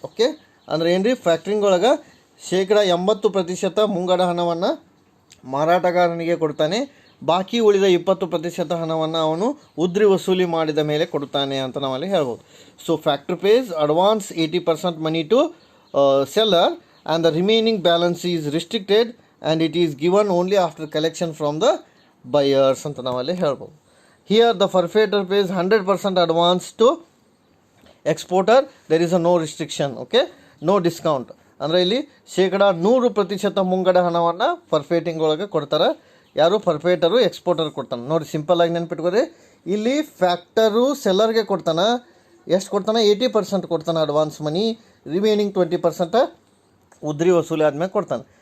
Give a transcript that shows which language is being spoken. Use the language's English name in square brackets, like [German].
[Kannada] Okay, ಅಂದರೆ ಏನು ರೀ, ಫ್ಯಾಕ್ಟ್ರಿಂಗ್ ಒಳಗೆ 80% ಮುಂಗಡ ಹಣವನ್ನು ಮಾರಾಟಗಾರನಿಗೆ ಕೊಡ್ತಾನೆ, ಬಾಕಿ ಉಳಿದ 20% ಹಣವನ್ನು ಅವನು ಉದ್ರಿ ವಸೂಲಿ ಮಾಡಿದ ಮೇಲೆ ಕೊಡ್ತಾನೆ ಅಂತ ನಾವಲ್ಲಿ ಹೇಳ್ಬೋದು. [English] so factory pays advance 80% money to seller and the remaining balance is restricted and it is given only after collection from the buyers [Kannada] ಅಂತ ನಾವಲ್ಲಿ ಹೇಳ್ಬೋದು. [English] Here the forfeitor pays 100% advance to exporter. There is a no restriction, okay, no discount. [Kannada] ಅಂದರೆ ಇಲ್ಲಿ ಶೇಕಡ 100% ಮುಂಗಡ ಹಣವನ್ನು ಫರ್ಫೇಟಿಂಗ್ ಒಳಗೆ ಕೊಡ್ತಾರೆ. ಯಾರು? ಫರ್ಫೇಟರು ಎಕ್ಸ್ಪೋರ್ಟರ್ ಕೊಡ್ತಾನೆ. ನೋಡಿ, ಸಿಂಪಲ್ ಆಗಿ ನೆನ್ಪಿಟ್ಕೋರಿ. ಇಲ್ಲಿ ಫ್ಯಾಕ್ಟರು ಸೆಲ್ಲರ್ಗೆ ಕೊಡ್ತಾನೆ. ಎಷ್ಟು ಕೊಡ್ತಾನೆ? 80% ಕೊಡ್ತಾನೆ ಅಡ್ವಾನ್ಸ್ ಮನಿ. ರಿಮೈನಿಂಗ್ 20% ಉದ್ರಿ ವಸೂಲಿ ಆದಮೇಲೆ ಕೊಡ್ತಾನೆ.